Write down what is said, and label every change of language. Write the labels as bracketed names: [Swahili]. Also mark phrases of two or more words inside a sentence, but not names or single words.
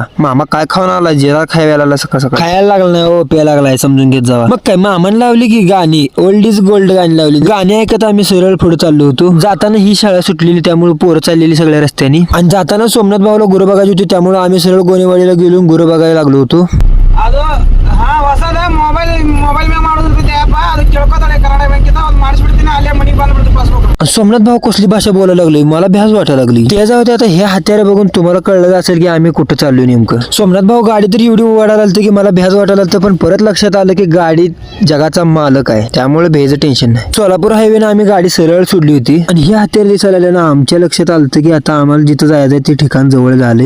[Marathi] मामा काय खाऊन आला, जिरा खायला आला सकाळ सकाळ. खायला लागला नाही हो, प्यायला लागलाय समजून घेत जावा. मग काय मामाने लावली की गाणी, [English] old is gold [Marathi] गाणी लावली. गाणी ऐकत आम्ही सरळ पुढे चाललो होतो. जाताना ही शाळा सुटलेली त्यामुळे पोरं चाललेली सगळ्या रस्त्यानी, आणि जाताना सोमनाथ भाऊला गुरु बघायची होती त्यामुळे आम्ही सरळ गोनेवाडीला गेलो गुरु बघायला लागलो होतो. [Kannada] ಅದು ಹಾ ಹೊಸದ ಮೊಬೈಲ್ ಮೇಲೆ ಮಾಡೋದ್ರದ್ದು ಆ್ಯಪ್ ಅದು ಕೇಳ್ಕೊತಾಳೆ ಕನ್ನಡ ಬ್ಯಾಂಕಿಂದ ಅದು ಮಾಡಿಸ್ಬಿಡ್ತೀನಿ ಅಲ್ಲೇ ಮನೆಗೆ ಬಂದ್ಬಿಡ್ತು ಪಾಸ್ಬುಕ್. [Marathi] सोमनाथ भाऊ कसली भाषा बोलायला लागली, मला भ्यास वाटायला लागली. ते जाऊ दे, आता हे हत्यारे बघून तुम्हाला कळलं असेल की आम्ही कुठं चाललोय नेमकं. सोमनाथ भाऊ गाडी तर एवढी ओढायला आलती की मला भ्यास वाटायला लागतं, पण परत लक्षात आलं की गाडी जगाचा मालक आहे त्यामुळे भ्याचं टेन्शन नाही. सोलापूर हायवेनं आम्ही गाडी सरळ सोडली होती आणि हे हत्यारे दिसायला आले ना, आमच्या लक्षात आलं की आता आम्हाला जिथं जायचंय ते ठिकाण जवळ झाले.